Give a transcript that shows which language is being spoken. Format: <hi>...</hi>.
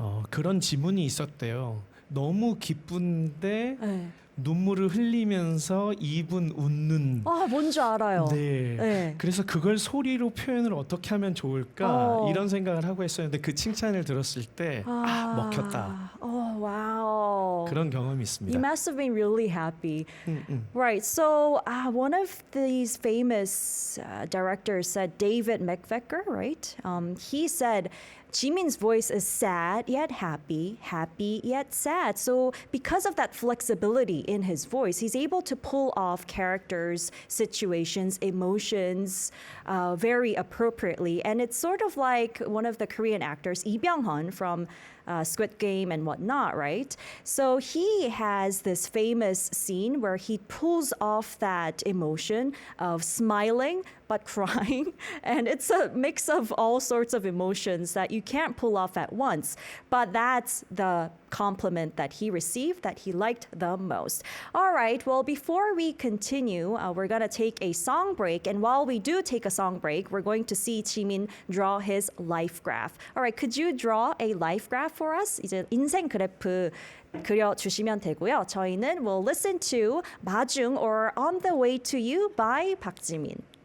<ko>그런 지문이 있었대요. 너무 기쁜데 네. 눈물을 흘리면서 입은 웃는. 뭔지 알아요. 네. 네. 그래서 그걸 소리로 표현을 어떻게 하면 좋을까 이런 생각을 하고 했었는데 그 칭찬을 들었을 때 먹혔다.</ko> <en>Wow.</en> <ko>그런 경험이 있습니다.</ko> <en>You must have been really happy. Right. So one of these famous directors said, David Macvector, right? He said Jimin's voice is sad yet happy, happy yet sad. So because of that flexibility in his voice, he's able to pull off characters, situations, emotions very appropriately. And it's sort of like one of the Korean actors, Lee Byung-hun from Squid Game and whatnot, right? So he has this famous scene where he pulls off that emotion of smiling but crying. And it's a mix of all sorts of emotions that you can't pull off at once. But that's the compliment that he received that he liked the most. All right, well, before we continue, we're going to take a song break. And while we do take a song break, we're going to see Jimin draw his life graph. All right, could you draw a life graph for us?</en> <ko>이제 인생 그래프 그려주시면 되고요. 저희는</ko> <en>will listen to 마중 or On the Way to You by 박지민.</en>